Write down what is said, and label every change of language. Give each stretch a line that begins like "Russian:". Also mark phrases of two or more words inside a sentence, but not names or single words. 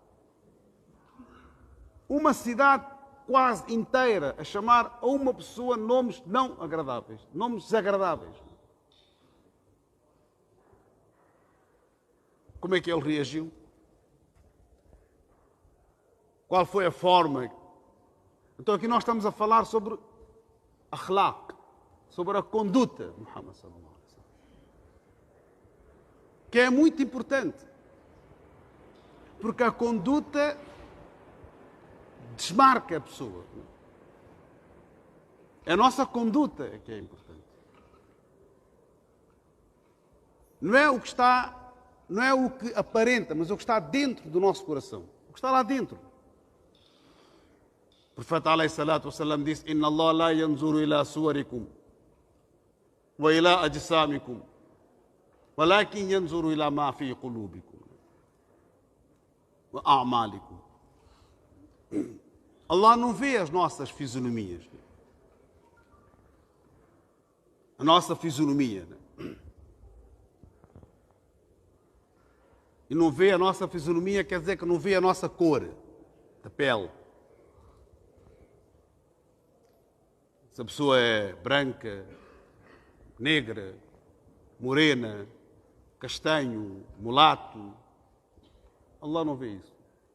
Portuguese: Uma cidade quase inteira a chamar a uma pessoa nomes não agradáveis, nomes desagradáveis. Como é que ele reagiu? Qual foi a forma? Então aqui nós estamos a falar sobre akhlaq, sobre a conduta de Muhammad
Arabic: صلى الله عليه وسلم,
Portuguese: que é muito importante, porque a conduta desmarca a pessoa. É a nossa conduta que é importante. Não é o que está, não é o que aparenta, mas o que está dentro do nosso coração. O que está lá dentro. O profeta
Arabic: عليه الصلاة والسلام
Portuguese: disse:
Arabic: إن الله لا ينظر إلى صوركم وإلى أجسامكم ولكن ينظر إلى ما في قلوبكم وأعمالكم.
Portuguese: Allah não vê as nossas fisionomias. A nossa fisionomia. E não vê a nossa fisionomia quer dizer que não vê a nossa cor da pele. Se a pessoa é branca, negra, morena, castanho, mulato, Allah não vê isso.